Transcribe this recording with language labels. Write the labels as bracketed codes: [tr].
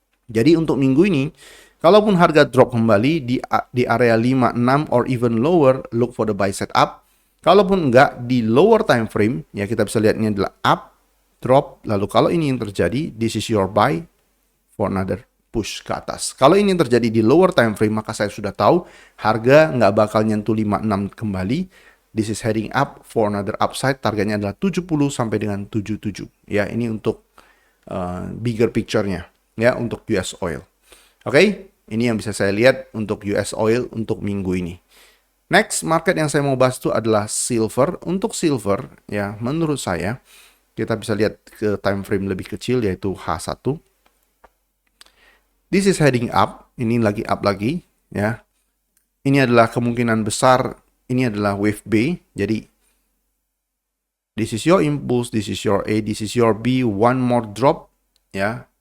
[id] Jadi untuk minggu ini, kalaupun harga drop kembali di area 56 [en] or even lower, look for the buy setup. [id] Kalaupun enggak, di lower time frame, ya kita bisa lihat ini adalah up, drop. Lalu kalau ini yang terjadi, [en] this is your buy for another push [id] ke atas. Kalau ini yang terjadi di lower time frame, maka saya sudah tahu harga nggak bakal nyentuh 56 kembali. [en] This is heading up for another upside. [id] Targetnya adalah 70 sampai dengan 77. Ya, ini untuk bigger picture-nya. Ya, untuk US oil. Oke, ini yang bisa saya lihat untuk US oil untuk minggu ini. Next market yang saya mau bahas itu adalah silver. Untuk silver, ya menurut saya, Kita bisa lihat ke time frame lebih kecil yaitu H1. [en] This is heading up, [id] ini lagi up lagi ya. Ini adalah kemungkinan besar ini adalah wave B. Jadi this is your impulse, this is your A, this is your B, one more drop ya.